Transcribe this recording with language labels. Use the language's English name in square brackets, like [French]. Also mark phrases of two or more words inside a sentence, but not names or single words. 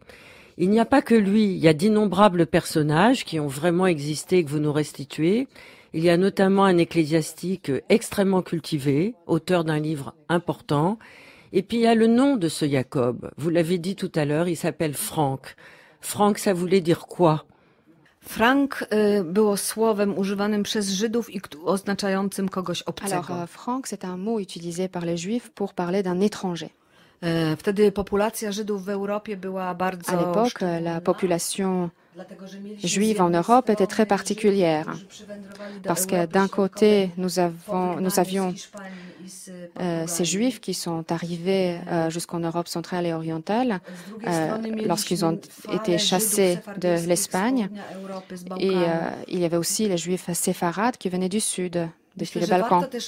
[French] Il n'y a pas que lui, il y a d'innombrables personnages qui ont vraiment existé et que vous nous restituez. Il y a notamment un ecclésiastique extrêmement cultivé, auteur d'un livre important. Et puis il y a le nom de ce Jacob. Vous l'avez dit tout à l'heure, il s'appelle Frank. Frank, ça voulait dire quoi? [Polish] Frank było słowem używanym przez Żydów i oznaczającym kogoś obcego. [French] Alors, Frank, c'est un mot utilisé par les Juifs pour parler d'un étranger. [Polish] Wtedy populacja Żydów w Europie była bardzo [French] À l'époque, la population juive en Europe était très particulière parce que d'un côté, nous avions ces Juifs qui sont arrivés jusqu'en Europe centrale et orientale lorsqu'ils ont été chassés de l'Espagne, et il y avait aussi les Juifs séfarades qui venaient du sud, depuis les Balkans.